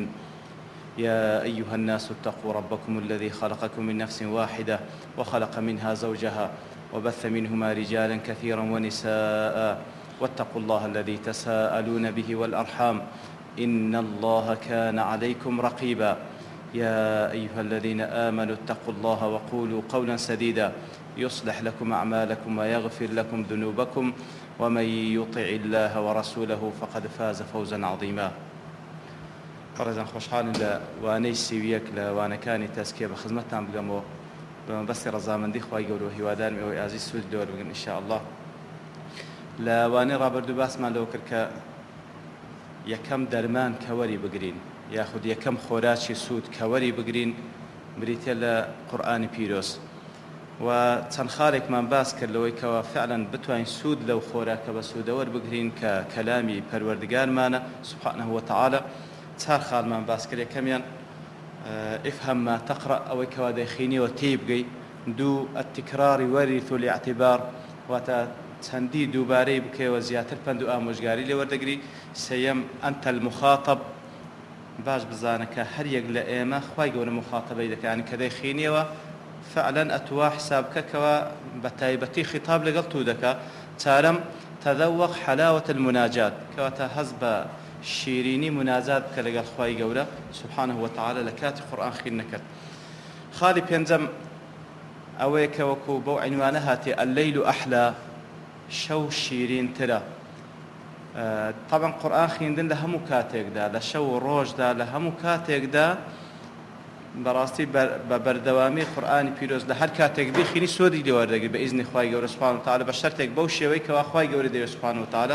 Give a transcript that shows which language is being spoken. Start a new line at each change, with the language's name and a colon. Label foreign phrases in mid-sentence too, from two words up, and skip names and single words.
Arabic: يا أيها الناس اتقوا ربكم الذي خلقكم من نفس واحدة وخلق منها زوجها وبث منهما رجالا كثيرا ونساء واتقوا الله الذي تساءلون به والأرحام إن الله كان عليكم رقيبا. يا أيها الذين آمنوا اتقوا الله وقولوا قولا سديدا يصلح لكم أعمالكم ويغفر لكم ذنوبكم ومن يطع الله ورسوله فقد فاز فوزا عظيما.
Central Kurdish: بەڕێزان خۆشحاڵین لە وانەی سێویەک لە وانەکانی تەزکیە بە خزمەتتان بگەمەوە بە مەبەستی ڕەزامەندی خوای گەورە و هیوادارم ئێوەی ئازیز سوود لێوەربگرن ئینشاءالله. لە وانەی ڕابردوو باسمان لەوە کرد کە یەکەم دەرمان کە وەری بگرین یاخود یەکەم خۆراکی سوود کە وەری بگرین بریتە لە قورئانی پیرۆز و چەند خاڵێکمان باس کرد لەوەی کەوا فعلاً بتوانین سوود لەو خۆراکە بە سوودەوەر بگرین کە کەلامی پەروەردگارمانە
Arabic: سبحانه وتعالى.
Central Kurdish: چار خاڵمان باس کرد. یەکەمیان
Arabic: افهم ما تقرأ
Central Kurdish: ئەوەی کەوا دەیخوێنیەوە تێی بگەی. دوو
Arabic: التکرار وەریث الاعتبار
Central Kurdish: واتە چەندی دووبارەی بکەیەوە زیاتر پند و ئامۆژگاری لێ وەردەگری. سەیەم
Arabic: ئەنتە المخاطب
Central Kurdish: باش بزانە کە هەر یەک لە ئێمە خوای گەورە مخاطبەی دەکات کە دەیخوێنیەوە فعلا ئەتوا حسابکەکەوە بە تایبەتی خیتاب لەگەڵ تو دەکات. چارەم
Arabic: تەذەوق حلاوة المناجات
Central Kurdish: کەواتە هەز بە شیرینی مناجات بکە لەگەڵ خوای گەورە
Arabic: سبحانه وتعالى
Central Kurdish: لە کاتی قورئان خوێندن نەکرد. خاڵی پێنجەم ئەوەیە کە وەکو بەو عنوانە هاتێ
Arabic: الليل أحلى
Central Kurdish: شەو شیرینترە. طبعا قورئان خوێندن لە هەموو کاتێکدا لە شەو و ڕۆژدا لە هەموو کاتێکدا بەڕاستی بە بەردەوامی قورئانی پیرۆز لە هەر کاتێک بخوێنی سۆدی لێ وەردەگری بە ئیزنی خوای گەورە
Arabic: سبحانه وتعالى
Central Kurdish: بە شەرتێک بەو شێوەی کەوا خوای گەورە دەوێت
Arabic: سبحانه وتعالى.